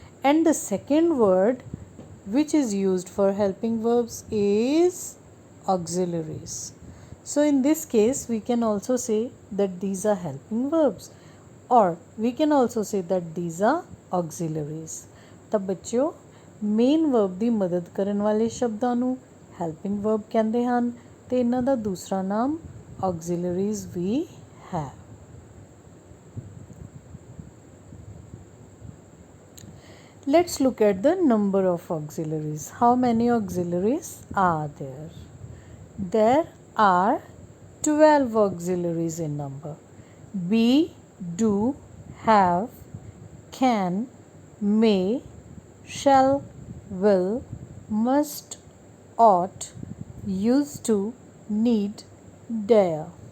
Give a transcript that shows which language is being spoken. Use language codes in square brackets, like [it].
[en] And the second word which is used for helping verbs is auxiliaries. So in this case we can also say that these are helping verbs, or we can also say that these are auxiliaries. [pa] ਤਾਂ ਬੱਚਿਓ main verb ਦੀ ਮਦਦ ਕਰਨ ਵਾਲੇ ਸ਼ਬਦਾਂ ਨੂੰ helping verb ਕਹਿੰਦੇ ਹਨ ਤੇ ਇਹਨਾਂ ਦਾ ਦੂਸਰਾ ਨਾਮ auxiliaries ਵੀ ਹੈ. [en] Let's look at the number of auxiliaries. How many auxiliaries are there? There are 12 auxiliaries in number. Be, do, have, can, may, shall, will, must, ought, used to, need, dare.